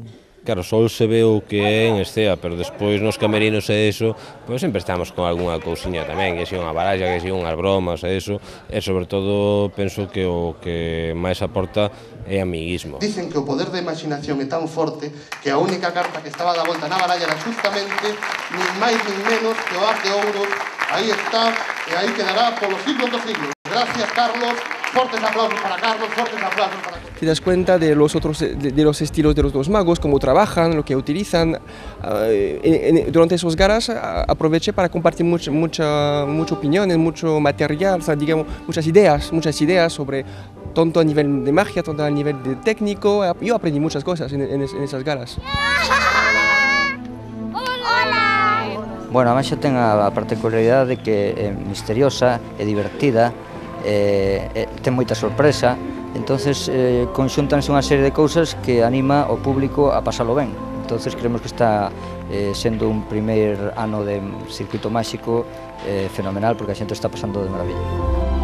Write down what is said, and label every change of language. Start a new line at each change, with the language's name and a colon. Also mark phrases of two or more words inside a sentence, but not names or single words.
Galician: Claro, Sol se ve o que é en escena, pero despois nos camerinos e eso, pois sempre estamos con algunha cousiña tamén, que si unha baralla, que si unhas bromas e eso, e sobre todo penso que o que máis aporta é amiguismo. Dicen que o poder da imaginación é tan forte que a única carta que estaba da volta na baralla era justamente nin máis nin menos que o as de ouro. Aí está, e aí quedará polos siglos dos siglos.
Spanish: Gracias, Carlos. Fuertes aplausos para Carlos, fuertes aplausos para Carlos. Te das cuenta de los estilos de los dos magos, cómo trabajan, lo que utilizan. Durante esos galas aproveché para compartir mucha opiniones, mucho material, o sea, digamos, muchas ideas sobre tanto a nivel de magia, tanto a nivel de técnico. Yo aprendí muchas cosas en esas galas. Bueno,
Galician: a magia ten a particularidade de que é misteriosa, é divertida, ten moita sorpresa, entonces conxuntanse unha serie de cousas que anima o público a pasalo ben. Entonces creemos que está sendo un primeiro ano de circuito máxico fenomenal, porque a xente está pasando de maravilla.